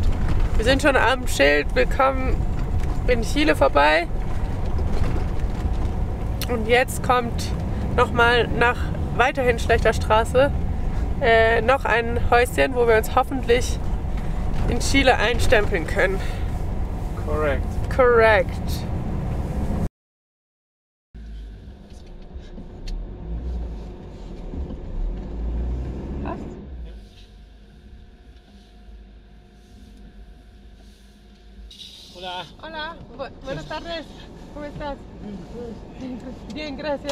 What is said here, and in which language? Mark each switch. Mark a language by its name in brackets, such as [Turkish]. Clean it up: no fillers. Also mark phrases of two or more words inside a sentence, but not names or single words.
[German] Wir sind schon am Schild Willkommen in Chile vorbei. Und jetzt kommt nochmal nach weiterhin schlechter Straße noch ein Häuschen, wo wir uns hoffentlich in Chile einstempeln können. [Spanish] Correct. Correct. Hola. Hola, buenas tardes. ¿Cómo estás? Bien, gracias.